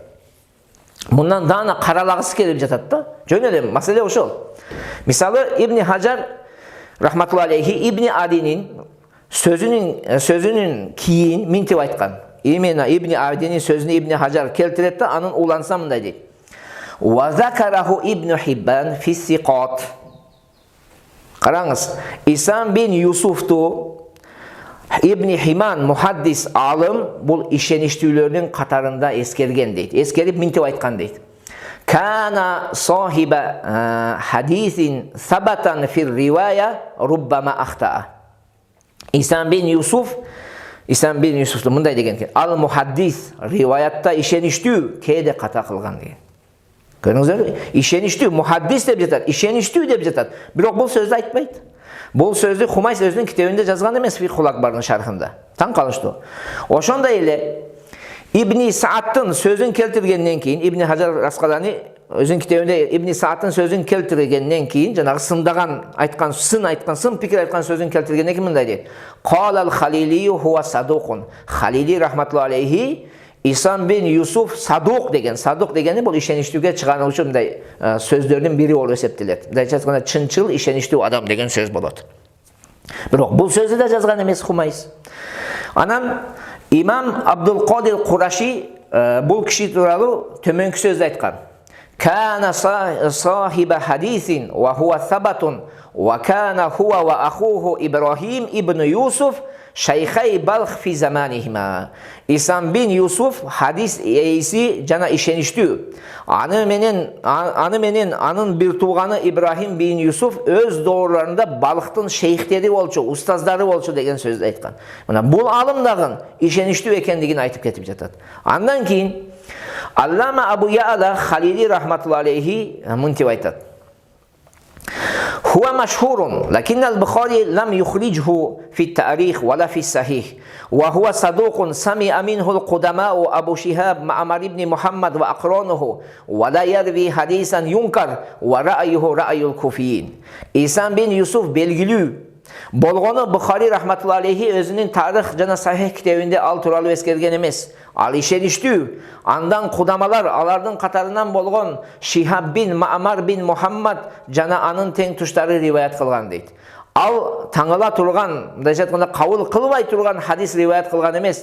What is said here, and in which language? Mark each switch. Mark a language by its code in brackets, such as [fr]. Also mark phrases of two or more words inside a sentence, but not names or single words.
[ky] Мындан даана каралагысы келип жатат да. Жөн эле маселе ошол. Мисалы Ибн Хажар [ar] رحمة الله عليه [ky] Ибн Адинин сөзүнүн кийин минтип айткан. Именно Ибн Адинин сөзүнү Ибн Хажар келтирет да, анын уланса мындай дейт. [ar] وذكره ابن حبان في الثقات. [ky] Караңыз, Исам бин Юсуфту Ибн Химан мухаддис алым бул ишеништүүлөрдүн катарында эскерген дейт. Эскерип минтип айткан дейт. [ar] كان صاحب حديث ثبتا في الرواية ربما أخطأ. [ky] Исам бин Юсуфту мындай деген экен. Ал мухаддис риваятта ишеништүү кээде ката кылган деген. Көрүңүздөр, ишеништүү мухаддис деп жатат, ишеништүү деп жатат. Бирок бул сөздү айтпайт. Бул сөздү Хумайс өзүнүн китебинде жазган эмес, Фикхул Акбардын шархында. Таң калыштуу. Ошондой эле Ибн Саадтын сөзүн келтиргенден кийин, Ибн Хажар Аскалани өзүнүн китебинде Ибн Саадтын сөзүн келтиргенден кийин, жанагы сын пикир айткан сөзүн келтиргенден кийин мындай дейт. [ar] قال الخليلي هو صدوق. [ky] Халили [ar] رحمة الله عليه [ky] Исам бин Юсуф садуқ деген. Садуқ дегени бул ишеништүүгө чыгарылуучу мындай сөздөрдүн бири болуп эсептелет. Мындайча айтканда чынчыл ишеништүү адам деген сөз болот. Бирок бул сөздү да жазган эмес Хумайс. Анан Имам Абдул Кадир Кураши бул киши тууралуу төмөнкү сөздү айткан. [ar] كان صاحب حديث وهو ثبت وكان هو وأخوه إبراهيم بن يوسف شيخي بلخ في زمانهما. [ky] Исам бин Юсуф хадис эйси жана ишеништүү. Аны менен анын бир тууганы Ибрахим бин Юсуф өз доорларында Балхтын шейхтери болчу, устаздары болчу деген сөздү айткан. Мына бул алым дагы ишеништүү экендигин айтып кетип жатат. Андан кийин Аллама Абу Я'ла Халили [ar] رحمة الله عليه [ky] мынтип айтат. [ar] هو مشهور لكن البخاري لم يخرجه في التاريخ ولا في الصحيح وهو صدوق سمع منه القدماء أبو شهاب معمر بن محمد وأقرانه ولا يروي حديثا ينكر ورأيه رأي الكوفيين. [ky] İsam bin Yusuf belgilүү болгону Бухари [ar] رحمة الله عليه [ky] өзүнүн тарих жана сахих китебинде ал тууралуу эскерген эмес. Ал ишеништүү. Андан кудамалар алардын катарынан болгон Шихаб бин Маъмар бин Мухаммад жана анын тең туштары риваят кылган дейт. Ал таңыла турган, мындайча айтканда кабыл кылбай турган хадис риваят кылган эмес.